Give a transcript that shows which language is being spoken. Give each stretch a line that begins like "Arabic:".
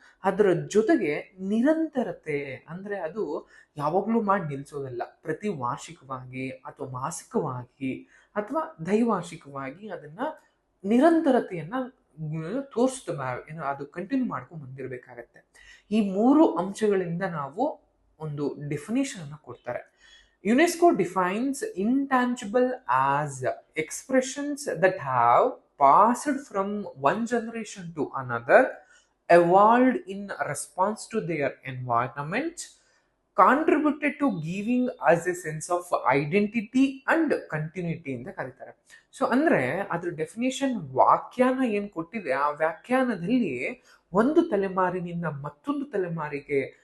Kannada: ಅದರ ಜೊತೆಗೆ ನಿರಂತರತೆ, ಅಂದ್ರೆ ಅದು ಯಾವಾಗ್ಲೂ ಮಾಡಿ ನಿಲ್ಸೋದಲ್ಲ. ಪ್ರತಿ ವಾರ್ಷಿಕವಾಗಿ ಅಥವಾ ಮಾಸಿಕವಾಗಿ ಅಥವಾ ದೈವಾರ್ಷಿಕವಾಗಿ ಅದನ್ನ ನಿರಂತರತೆಯನ್ನ ತೋರಿಸ್ತಾ ಏನು ಅದು ಕಂಟಿನ್ಯೂ ಮಾಡ್ಕೊಂಡು ಬಂದಿರಬೇಕಾಗತ್ತೆ. ಈ 3 ಅಂಶಗಳಿಂದ ನಾವು ಒಂದು ಡೆಫಿನೇಷನ್ ಅನ್ನ ಕೊಡ್ತಾರೆ.
English: UNESCO defines intangible as expressions that have passed from one generation to another, evolved in response to their environment, contributed to giving us a sense of identity and continuity
Kannada: ಅಂತ ಕರೀತಾರೆ. So ಅಂದ್ರೆ ಅದ್ರ definition ವ್ಯಾಖ್ಯಾನ ಏನ್ ಕೊಟ್ಟಿದೆ, ಆ ವ್ಯಾಖ್ಯಾನದಲ್ಲಿ ಒಂದು ತಲೆಮಾರಿನಿಂದ ಮತ್ತೊಂದು ತಲೆಮಾರಿಗೆ